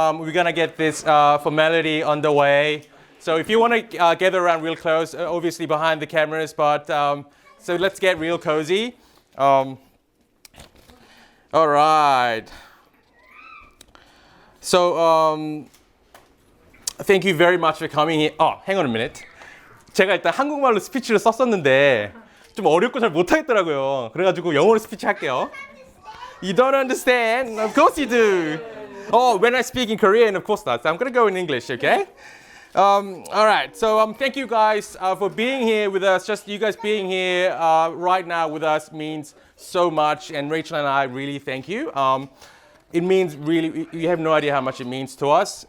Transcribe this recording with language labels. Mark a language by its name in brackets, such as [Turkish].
[English] We're gonna get this formality underway. So if you want to gather around real close, obviously behind the cameras, but so let's get real cozy. All right. So thank you very much for coming here. Hang on a minute. [Korean] 제가 일단 한국말로 스피치를 썼었는데 좀 어렵고 잘 못하겠더라고요. 그래가지고 영어로 스피치 할게요. [English] You don't understand? Of course you do. Oh, when I speak in Korean, of course not. So I'm going to go in English, okay? All right. So thank you guys for being here with us. Just you guys being here right now with us means so much. And Rachel and I really thank you. It means really, you have no idea how much it means to us.